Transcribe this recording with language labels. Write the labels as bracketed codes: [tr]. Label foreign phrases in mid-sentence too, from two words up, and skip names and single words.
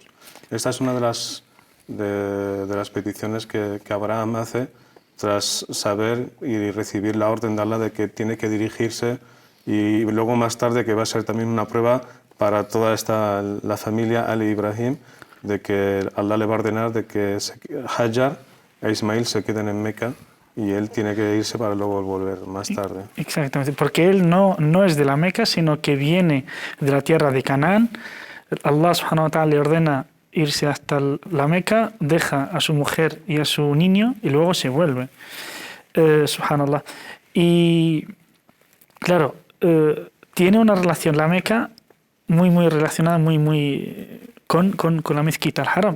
[es] Esta es una de las peticiones que Abraham hace tras saber y recibir la orden de Allah de que tiene que dirigirse, y luego más tarde que va a ser también una prueba para toda la familia Ali Ibrahim, de que Allah le va a ordenar de que Hajar e Ismail se queden en Meca y él tiene que irse para luego volver más tarde. Exactamente, porque él no es de la Meca, sino que viene de la tierra de Canaán. Allah [ar] سبحانه وتعالى [es] le ordena irse hasta la Meca, deja a su mujer y a su niño y luego se vuelve. Subhanallah. Y claro, tiene una relación la Meca muy relacionada con la mezquita al-Haram.